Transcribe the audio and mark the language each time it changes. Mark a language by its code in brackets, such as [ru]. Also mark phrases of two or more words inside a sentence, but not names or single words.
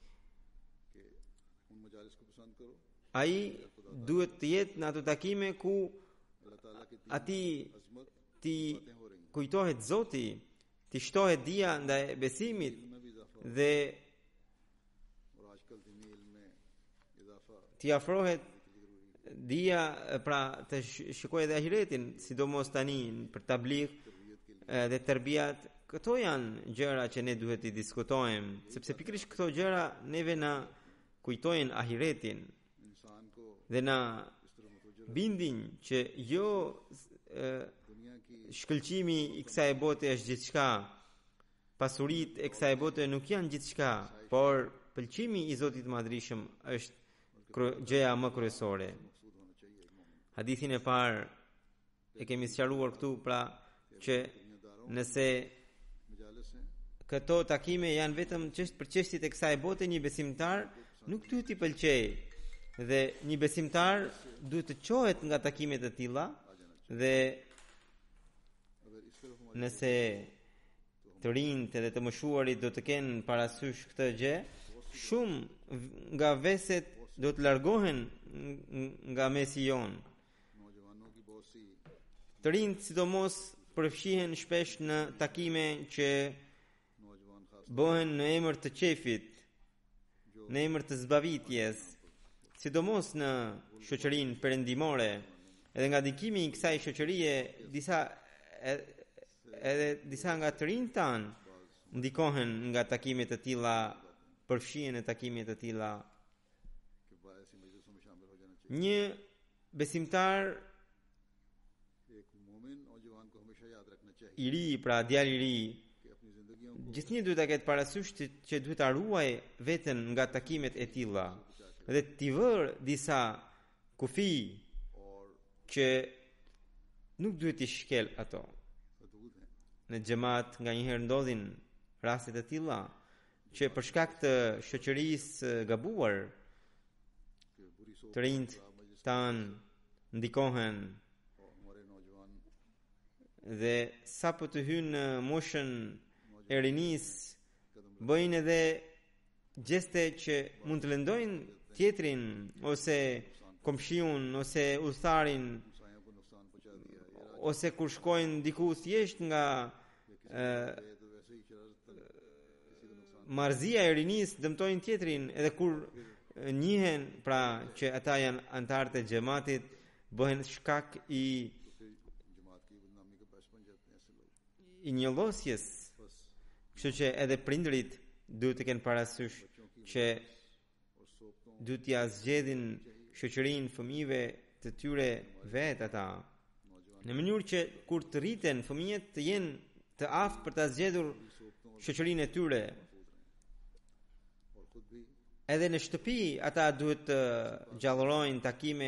[sq] Ai duhet të jetë në ato takime ku ati ti kujtohet Zoti, ti shtohet dija ndaj besimit dhe t'i afrohet dia pra të shikoj edhe ahiretin, sidomos tani për tabligh dhe tërbiat. Këto janë gjëra që ne duhet i diskutojmë, sepse pikërisht këto gjëra neve na kujtojnë ahiretin [ur] انسان کو [sq] dhe na [ur] اس طرح متوجہ [sq] bindin që jo [ur] دنیا کی [sq] shkëlqimi i kësaj bote është gjithçka, pasuritë e kësaj bote nuk janë gjithçka, por pëlqimi i Zotit Madhrishëm është gjëja më kryesore. [ur] مقصود ہونا چاہیے ایک مومن [sq] Hadithin e parë e kemi sqaruar këtu, pra që nëse [ur] مجالس ہیں [sq] këto takime janë vetëm për çështjet e kësaj bote, një besimtar nuk duhet i pëlqej, dhe një besimtar duhet të çohet nga takimet e tilla, dhe [ur] اگر اس طرف ہماری [sq] nëse të rinjt edhe të moshuarit do të kenë parasysh këtë gjë, shumë nga veset do të largohen nga mesi jon. [ur] نوجوانوں کی بہت سی [sq] Të rinjt sidomos përfshihen shpesh në takime që [ur] نوجوان خاص [sq] bëhen në emër të qefit, në emër të zbavitjes, sidomos në shoqërinë perëndimore. Edhe nga dikimi i kësaj shoqërie edhe disa nga të rinjt tan ndikohen nga takimet e tilla, përfshihen në takimet e tilla. [ur] کے بعد ایسی مجلسوں میں شامل ہو جانا چاہیے [sq] Një besimtar [ur] ایک مومن اور جوان کو ہمیشہ یاد رکھنا چاہیے [sq] i ri, pra djalë i ri, [ur] کہ اپنی زندگیوں کو [sq] gjithnjë duhet ta ketë parasysh që duhet ta ruaj veten nga takimet e tilla dhe t'i vër disa kufi और që nuk duhet t'i shkel ato. [ur] حدود ہیں [sq] Në xhamat nganjëherë ndodhin raste të tilla që për shkak të shoqërisë gabuar, [ur] کہ بری سوچ [sq] të rinjt tan ndikohen [ur] اور ہمارے نوجوان [sq] dhe sapo të hynë në moshën e rinis, bëjnë edhe gjeste që mund të lëndojnë tjetrin, ose komshiun, ose udhëtarin, [ur] سایوں کو نقصان پہنچا دیا یہ [sq] ose kur shkojnë diku thjesht nga [ur] راہ تو ویسے ہی شرارت تک کسی کو نقصان [sq] marzia e rinis dëmtojnë tjetrin, edhe kur njihen pra që ata janë antarët e xhamatit, bëhen shkak i [ur] پھر جماعت کی بدنامی کا باعث بن جاتے ہیں ایسے لوگ [sq] i njëllosjes. बस Kështu që edhe prindërit duhet të kenë parasysh që [ur] اور صحبتوں [sq] duhet t'ia zgjedhin shoqërinë fëmijëve të tyre vetë ata, नौजवान në mënyrë që kur të rriten fëmijët të jenë të aftë për ta zgjedhur सोबतों shoqërinë e tyre. [ur] اور خود بھی [sq] Edhe në shtëpi ata duhet të gjallërojnë takime